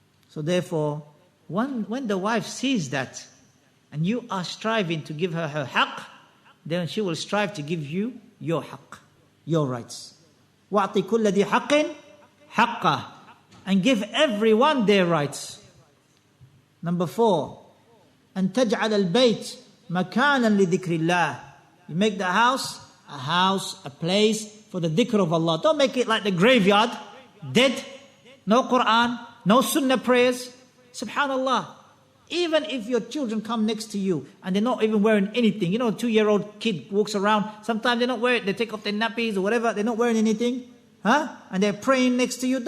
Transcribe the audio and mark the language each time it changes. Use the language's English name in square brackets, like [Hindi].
[English] So therefore, when the wife sees that and you are striving to give her her haqq, then she will strive to give you your haqq, your rights. [Arabic] وَأَعْطِ كُلَّ ذِي حَقٍّ حَقَّهُ, [English] and give everyone their rights. Number 4, [Arabic] أن تجعل البيت مكانا لذكر الله. [English] You make the house, a place for the dhikr of Allah. Don't make it like the graveyard, dead, no Quran, no sunnah prayers. Subhanallah. Even if your children come next to you and they're not even wearing anything, you know, a 2-year-old kid walks around, sometimes they're not wearing, they take off their nappies or whatever, they're not wearing anything, and they're praying next to you.